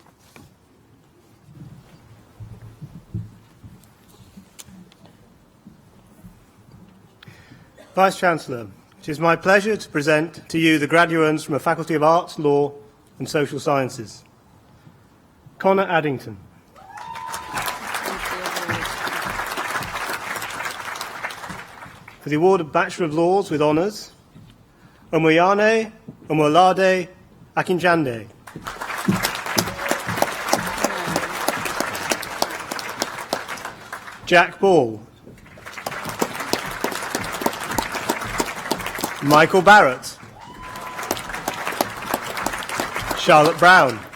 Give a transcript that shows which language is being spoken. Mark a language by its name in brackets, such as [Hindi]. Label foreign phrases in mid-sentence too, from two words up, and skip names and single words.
[English] Vice-Chancellor, it is my pleasure to present to you the graduands from the Faculty of Arts, Law and Social Sciences. Connor Addington. For the award of Bachelor of Laws with Honours, Umweyane Umwolade Akinjande. Jack Ball. Michael Barrett. Charlotte Brown.